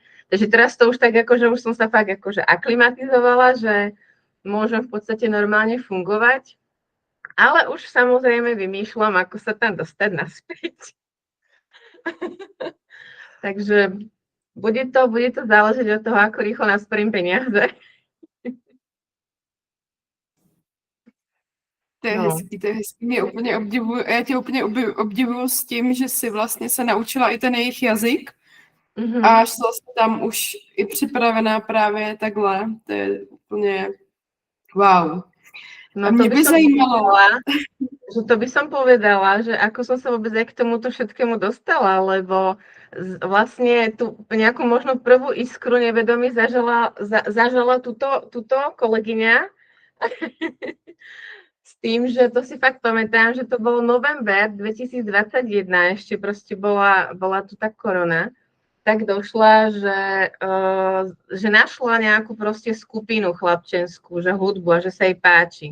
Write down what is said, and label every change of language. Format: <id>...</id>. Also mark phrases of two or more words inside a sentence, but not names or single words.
<sk>Takže teraz to už tak akože už som sa fakt akože aklimatizovala, že môžem v podstate normálne fungovať, ale už samozrejme vymýšľam, ako sa tam dostať naspäť. Takže bude to záležať od toho, ako rýchlo nasporím peniaze.</sk> <cs>To je hezký, to je hezký. Já tě úplně obdivuju s tím, že jsi vlastně se naučila i ten jejich jazyk a šla jsi tam už i připravená právě takhle. To je úplně wow. No a mě by zajímalo.</cs> <sk>Že to by som povedala, že ako som sa vôbec aj k tomuto všetkému dostala, lebo vlastne tú nejakú možno prvú iskru nevedomí zažala túto kolegyňa. S tým, že to si fakt pamätám, že to bol november 2021, ešte proste bola tu tá korona, tak došla, že našla nejakú proste skupinu chlapčenskú, že hudbu a že sa jej páči.</sk>